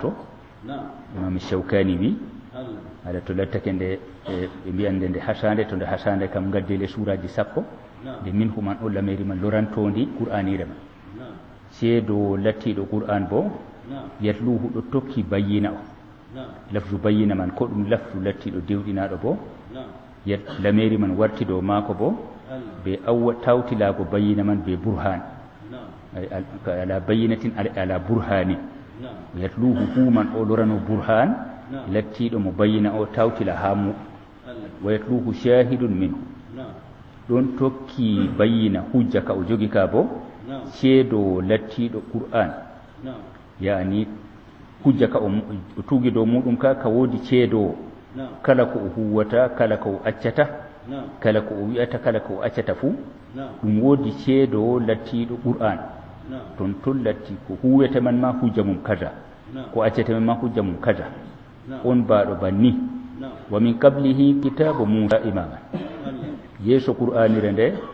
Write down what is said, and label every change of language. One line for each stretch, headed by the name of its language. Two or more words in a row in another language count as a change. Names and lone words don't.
Fula: to imam Shawkani wi ala to lattake nde ɓe mbiyande nde hasande to nde hasande kam gaddele suraji 10 nde minhu man o lameri man lorantondi qur'anire man ceedowo lattiɗo qur'an bo yatluhu ɗo tokki bayyina o lafdu bayyina man ko ɗum lafdu lattiɗo dewɗinaɗo bo lameri man warti dow maako bo be awwa tawtilago bayyina man be burhan
Arabic: على بينة على برهان يتلوه
Fula: human o lorano burhan lattiɗo mo bayyina o tawtila ha mu
Arabic: ويتلوه شاهد منه
Fula: ɗon tokki bayyina hujja ka o jogi ka bo ceedo lattiɗo qur'an yani hujja ka o tugi dow muɗum ka woodi ceedowo kala ko o huwata kala ko o accata kala ko o wi'ata kala ko o accata fuu ɗum woodi ceedowo lattiɗo qur'an ton latti ko huwete man ma hujja mum kaza ko accete man ma hujja mum kaza on mbaɗo banni
Arabic: ومن قبله كتاب موسى إماما
Fula: yeeso qur'anire nde